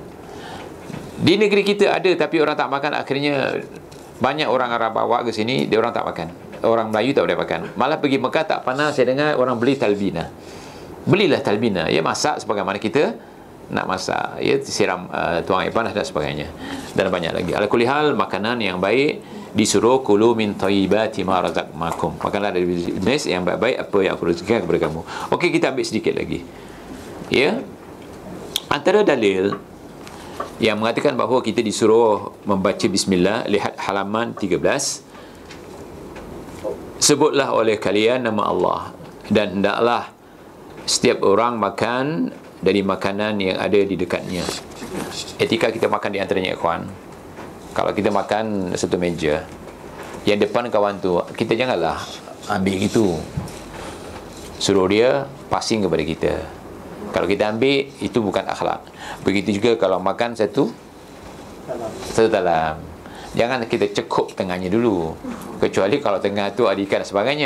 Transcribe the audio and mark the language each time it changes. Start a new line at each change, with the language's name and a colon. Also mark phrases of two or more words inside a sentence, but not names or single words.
Malay: Di negeri kita ada, tapi orang tak makan. Akhirnya banyak orang Arab bawa ke sini, dia orang tak makan. Orang Melayu tak boleh makan. Malah pergi Mekah tak pernah saya dengar orang beli talbina. Belilah talbina. Ya, masak sebagaimana kita nak masak. Ya, siram tuang air panas dan sebagainya. Dan banyak lagi.
Arabic: على كل حال,
Malay: makanan yang baik disuruh
Arabic: كلوا من طيبات ما رزقناكم.
Malay: Makanlah dari jenis yang baik-baik apa yang aku rezekikan kepada kamu. Okey, kita ambil sedikit lagi. Ya. Antara dalil yang mengatakan bahawa kita disuruh membaca bismillah, lihat halaman 13. Sebutlah oleh kalian nama Allah, dan hendaklah setiap orang makan dari makanan yang ada di dekatnya. Etika kita makan di antaranya, ikhwan. Kalau kita makan satu meja, yang depan kawan tu, kita janganlah ambil gitu, suruh dia passing kepada kita. Kalau kita ambil, itu bukan akhlak. Begitu juga kalau makan satu talam, jangan kita cekup tengahnya dulu, kecuali kalau tengah tu ada ikan dan sebagainya.